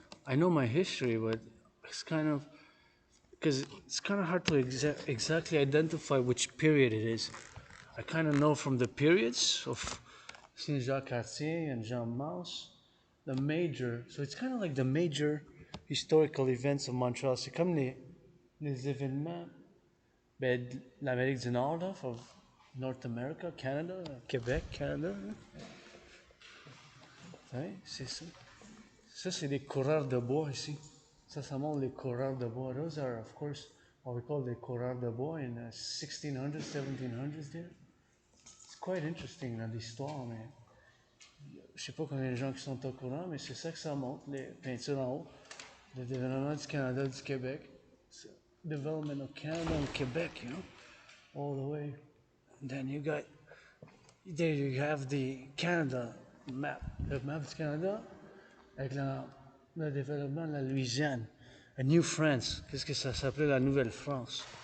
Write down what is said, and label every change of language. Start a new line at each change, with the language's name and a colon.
English: I know my history, but it's kind of because it's kind of hard to exactly identify which period it is. I kind of know from the periods of since Jacques Cartier and Jean Mance, the major. So it's kind of like the major historical events of Montreal.
French: C'est comme les événements de l'Amérique du Nord, là,
English: of North America,
French: Canada, Québec, Canada. Oui, c'est ça. Ça, c'est les coureurs de bois ici. Ça montre les coureurs de bois.
English: Those are, of course, what we call the coureurs de bois in the 1600s, 1700s there. It's quite interesting
French: dans l'histoire, mais je sais pas combien de gens qui sont au courant, mais c'est ça que ça montre, les peintures en haut. Le développement du Canada, du Québec.
English: Development of Canada and Quebec, you know, all the way. And then you got, there you have the Canada map,
French: le map du Canada, avec le développement de la Louisiane. A New France, qu'est-ce que ça s'appelait la Nouvelle-France?